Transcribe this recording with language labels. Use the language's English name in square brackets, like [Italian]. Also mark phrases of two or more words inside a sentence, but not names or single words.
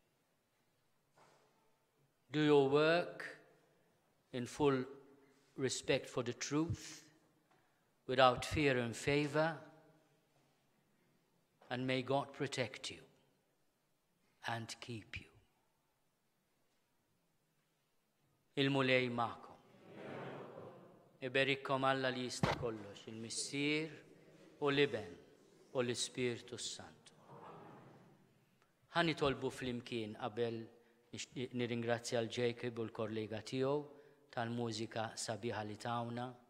[English] Do your work in full respect for the truth, without fear and favor, and may God protect you and keep you. [Maltese] Il-mulej ma'kom. Iberikkom Alla li jista' kollox, il-Missier u l-Iben u l-Ispirtu Santu. Ħani tolbu fl-imkien qabel nirringrazzja l-Jacob u l-kollega tiegħu tal-mużika sabiħa li tawna.